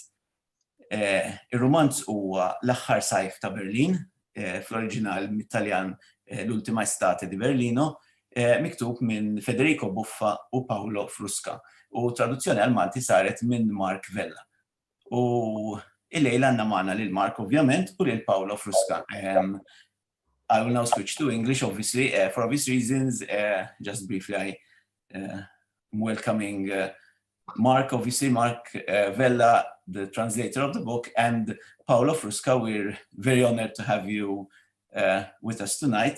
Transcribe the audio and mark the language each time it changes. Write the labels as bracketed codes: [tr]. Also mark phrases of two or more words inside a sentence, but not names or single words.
[mt] Ir-romanz huwa L-aħħar sajf ta' Berlin, fl-oriġinal mit-Taljan L-ultima estate di Berlino, miktub minn Federico Buffa u Paolo Frusca. U traduzzjoni għal Malti saret minn Mark Vella. U il-lejla għandna magħna lil Mark ovvjament u lil Paolo Frusca. [en] I will now switch to English, obviously, for obvious reasons. Just briefly, I'm welcoming Mark, obviously, Mark Vella, the translator of the book, and Paolo Frusca. We're very honored to have you with us tonight.